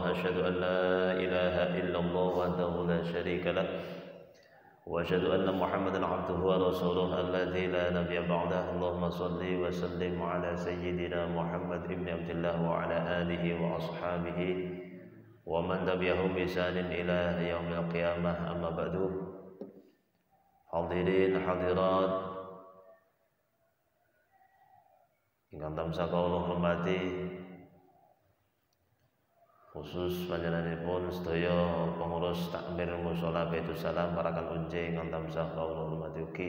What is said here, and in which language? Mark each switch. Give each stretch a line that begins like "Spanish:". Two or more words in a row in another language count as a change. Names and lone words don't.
Arabic: أشهد أن لا إله إلا الله وحده لا شريك له وأشهد أن محمدا عبده ورسوله الذي لا نبي بعده. اللهم صل وسلم على سيدنا محمد بن عبد الله وعلى آله وأصحابه ومن تبعهم بإحسان إلى يوم القيامة. أما بعد.
Javanese: Hadirin hadirat ingkang tansah kawula hormati, khusus panjenenganipun sedaya pengurus takmir mushola Baitus Salam Parakan Unje ingkang tansah kawula hormati ugi.